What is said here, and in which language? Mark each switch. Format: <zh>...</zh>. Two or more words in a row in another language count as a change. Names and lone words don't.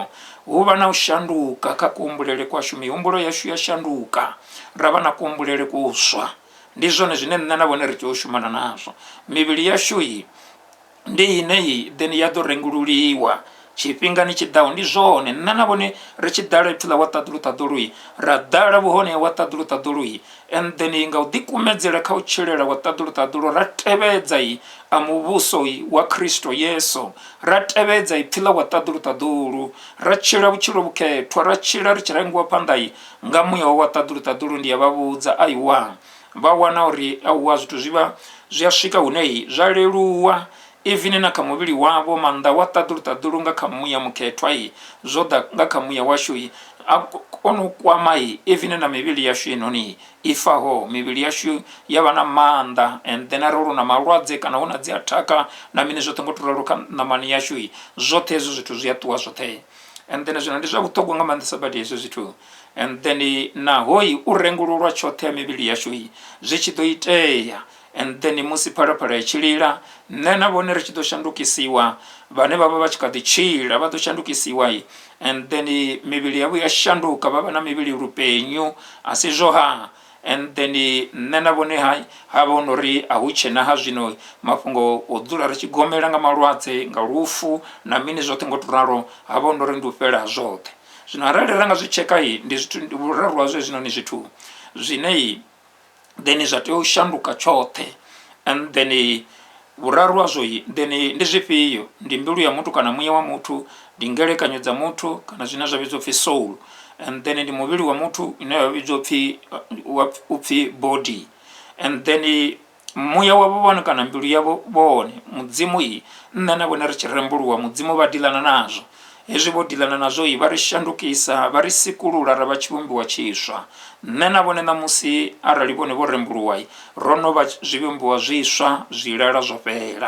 <ve>Hu vha na u shanduka kha kuhumbulele kwashu, mihumbulo yashu ya shanduka ra vha na kuhumbulele kuswa. Ndi zwone zwine nne na vone ri tea u shumana nazwo. Mivhili yashu ndi ine then ya ḓo rengululiwa tshifhingani tshiḓaho. Ndi zwone nne na vone ri tshi ḓala ipfila watadulu ra ḓala vhuhone ha watadulu</ve> <en>and then</en> <ve>nga u ḓikumedzela kha u tshilela watadulu ra tevhedza a muvhuso wa Kristo Yesu, ra tevhedza ipfila watadulu ra tshila vhutshilo vhukhethwa, ra tshila ri tshi rengiwa phanḓa nga muya wa watadulu. Ndi ya vha vhudza aiwa vha wana uri auwa zwithu zwi a swika hune zwa leluwa even na kha muvhili wavho maanḓa watadulu nga kha muya mukhethwa zwo ḓa nga kha muya washu a kona u kwama even na mivhili yashu inoni ifaho. Mivhili yashu yavha na maanḓa</ve> <en>and then</en> <ve>arolo na malwadze kana huna dzi athaka na mini zwoṱhe ngo to ralo kha ṋamani yashu zwoṱhe hezwo zwithu zwi a ṱuwa zwoṱhe.</ve> <en>And then</en> <ve>zwino ndi zwa vhuṱhogwa nga maanḓesa badi hezwo zwithu.</ve> <en>And then</en> <ve>naho u rengululwa tshoṱhe ya mivhili yashu zwi tshi ḓo itea.</ve> <en>And then</en> <ve>musi phalaphala ya tshilila nne na vhone ri tshi ḓo shandukisiwa, vhane vha vha vha tshi kha ḓi tshila vha ḓo shandukisiwa</ve> <en>and then</en> <ve>mivhili yavho ya shanduka vha vha na mivhili lupenyu a si zwo</ve> <en>and then</en> <ve>nne na vhone ha vha no ri a hu tshena ha zwino mafhungo o dzula ri tshi gomela nga malwadze nga lufu na mini zwoṱhe ngo to ralo ha vha no ri ndi u fhela zwoṱhe. Zwino arali ra nga zwi tsheka ndi zwithu vhuraru hazwo zwino ni zwithu zwine then zwa tea u shanduka tshoṱhe.</ve> <en>And then</en> <ve>vhuraru hazwo then ndi zwifhio? Ndi mbilu ya muthu kana muya wa muthu, ndi ngelekanyo dza muthu kana zwine zwa vhidzwa upfhi soul,</ve> <en>and then</en> <ve>ndi muvhili wa muthu ine ya vhidzwa upfhi body,</ve> <en>and then</en> <ve>muya wavho vhone kana mbilu yavho vhone mudzimu nne na vhone ri tshi rembuluwa mudzimu vha dilana nazwo. Hezwi vho dilana nazwo vha ri shandukisa vha ri sikulula ra vha tshivhumbiwa tshiswa. Nne na vhone namusi arali vhone vho rembuluwa ro no vha zwivhumbiwa zwiswa zwilala zwo fhela.</ve>